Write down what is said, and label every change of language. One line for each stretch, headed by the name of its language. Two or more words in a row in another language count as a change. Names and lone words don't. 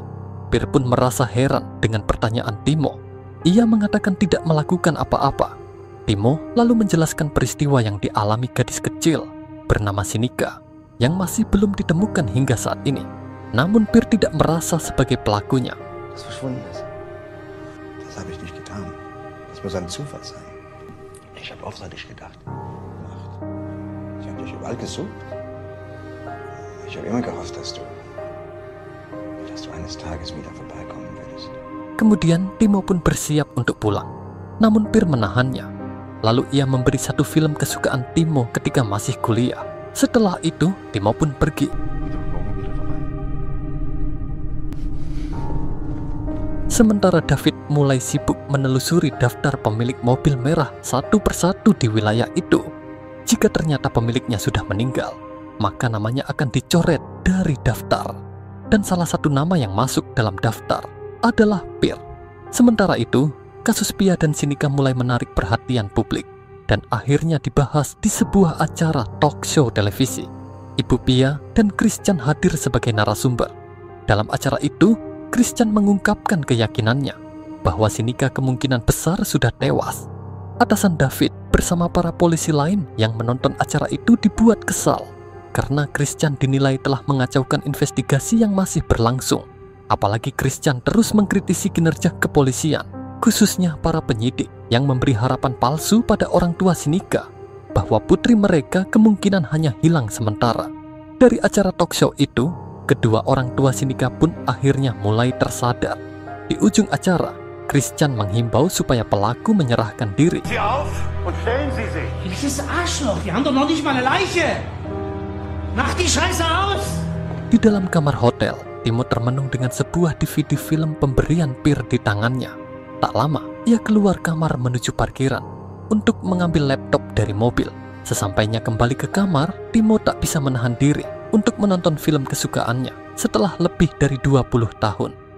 Indonesian: Pir pun merasa heran dengan pertanyaan Timo. Ia mengatakan tidak melakukan apa-apa. Timo lalu menjelaskan peristiwa yang dialami gadis kecil bernama Sinika yang masih belum ditemukan hingga saat ini. Namun Pir tidak merasa sebagai pelakunya.
German: Das verschwunden ist. Das habe ich nicht getan. Das muss ein Zufall sein. Ich habe oft an dich gedacht. Ich habe dich überall gesucht. Ich habe immer gehofft, dass du eines Tages wieder vorbeikommen würdest.
Indonesian: Kemudian Timo pun bersiap untuk pulang. Namun Pir menahannya. Lalu ia memberi satu film kesukaan Timo ketika masih kuliah. Setelah itu, Timo pun pergi. Sementara David mulai sibuk menelusuri daftar pemilik mobil merah satu persatu di wilayah itu. Jika ternyata pemiliknya sudah meninggal, maka namanya akan dicoret dari daftar. Dan salah satu nama yang masuk dalam daftar adalah Pir. Sementara itu, kasus Pia dan Sinika mulai menarik perhatian publik dan akhirnya dibahas di sebuah acara
English: talk show
Indonesian: televisi. Ibu Pia dan Christian hadir sebagai narasumber. Dalam acara itu, Christian mengungkapkan keyakinannya bahwa Sinika kemungkinan besar sudah tewas. Atasan David bersama para polisi lain yang menonton acara itu dibuat kesal karena Christian dinilai telah mengacaukan investigasi yang masih berlangsung. Apalagi Christian terus mengkritisi kinerja kepolisian, khususnya para penyidik yang memberi harapan palsu pada orang tua Sinika bahwa putri mereka kemungkinan hanya hilang sementara. Dari acara talk show itu, kedua orang tua Sinika pun akhirnya mulai tersadar. Di ujung acara, Christian menghimbau supaya pelaku menyerahkan diri.
German: Sie auf und stellen Sie sich. Dieses Arschloch, die haben doch noch nicht mal eine Leiche. Mach die Scheiße aus!
Indonesian: Di dalam kamar hotel, Timo termenung dengan sebuah DVD film pemberian Pir di tangannya. Tak lama, ia keluar kamar menuju parkiran untuk mengambil laptop dari mobil. Sesampainya kembali ke kamar, Timo tak bisa menahan diri untuk menonton film kesukaannya setelah lebih dari 20 tahun.